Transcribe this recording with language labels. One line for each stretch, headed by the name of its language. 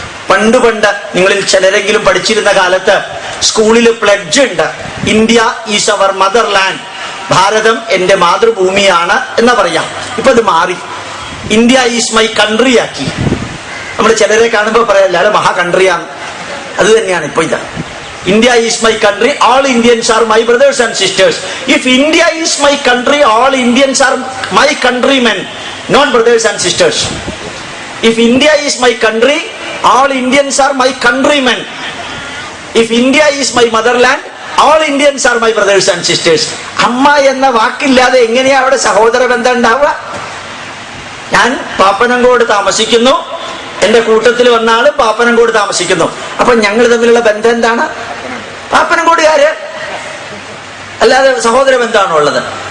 Malayalam: പണ്ട് നിങ്ങളിൽ ചിലരെങ്കിലും പഠിച്ചിരുന്ന കാലത്ത് സ്കൂളിൽ പ്ലഡ്ജ് ഉണ്ട്,
English: India is our motherland.
Malayalam: ഭാരതം എന്റെ മാതൃഭൂമിയാണ് എന്ന് പറയാം. ഇപ്പൊ അത് മാറി,
English: India is my country
Malayalam: ആക്കി. നമ്മൾ ചിലരെ കാണുമ്പോൾ പറയാം അയാൾ മഹാ കൺട്രിയാണ്. അത് തന്നെയാണ് ഇപ്പൊ ഇത്.
English: India is my country, all Indians are my brothers and sisters. If India is my country, all Indians are my countrymen, not brothers and sisters. If India is my country, all Indians are my countrymen. If India is my motherland, all Indians are my brothers and sisters.
Malayalam: അമ്മ എന്ന വാക്കില്ലാതെ എങ്ങനെയാ അവിടെ സഹോദര ബന്ധം ഉണ്ടാവുക? ഞാൻ പാപ്പനംകോട് താമസിക്കുന്നു, എന്റെ കൂട്ടത്തിൽ വന്ന ആള് പാപ്പനംകോട് താമസിക്കുന്നു, അപ്പൊ ഞങ്ങൾ തമ്മിലുള്ള ബന്ധം എന്താണ്? പാപ്പനംകോടുകാര്, അല്ലാതെ സഹോദര ബന്ധമാണോ ഉള്ളത്?